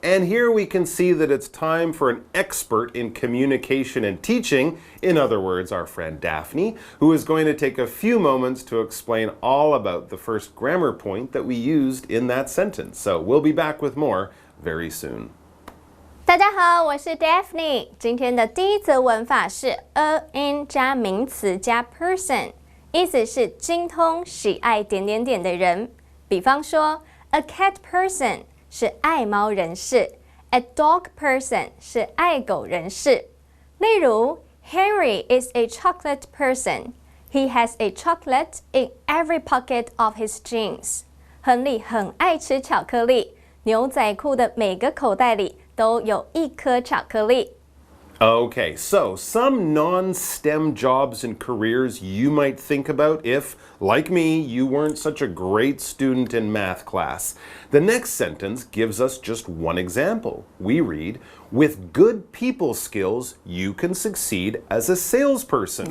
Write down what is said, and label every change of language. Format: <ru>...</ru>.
<en>And here we can see that it's time for an expert in communication and teaching, in other words, our friend Daphne, who is going to take a few moments to explain all about the first grammar point that we used in that sentence. So we'll be back with more very soon.</en> <zh>大家好，我是 Daphne。今天的第一则文法是 an 加名词加 person， 意思是精通、喜爱点点点的人。比方说 ，</zh> <en>a cat person</en> <zh>是爱猫人士 ，</zh> <en>a dog person</en> <zh>是爱狗人士。例如</zh> <en>，Henry is a chocolate person. He has a chocolate in every pocket of his jeans.</en> <zh>亨利很爱吃巧克力，牛仔裤的每个口袋里都有一颗巧克力。</zh> <en>Okay, so some non-STEM jobs and careers you might think about if, like me, you weren't such a great student in math class. The next sentence gives us just one example. We read, with good people skills, you can succeed as a salesperson.</en>